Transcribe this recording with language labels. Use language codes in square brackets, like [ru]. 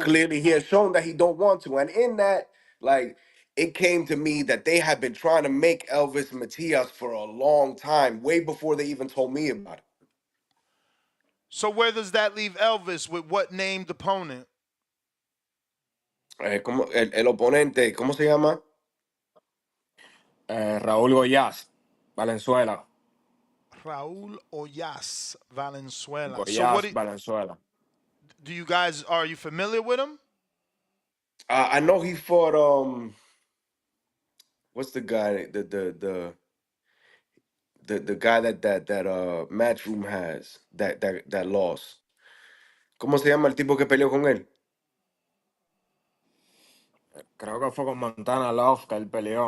[en] clearly he has shown that he don't want to. And in that, like, it came to me that they had been trying to make Elvis Matias for a long time, way before they even told me about it. so where does that leave Elvis with what named opponent? [es] El oponente, ¿cómo se llama? Raúl Goyás, Valenzuela. [en] Raul Oyas Valenzuela. So Goyás, Valenzuela. do you guys are you familiar with him? I know he fought what's the guy the guy that Matchroom has that lost. [es] ¿Cómo se llama el tipo que peleó con él? Creo que fue con Montana Love que él peleó.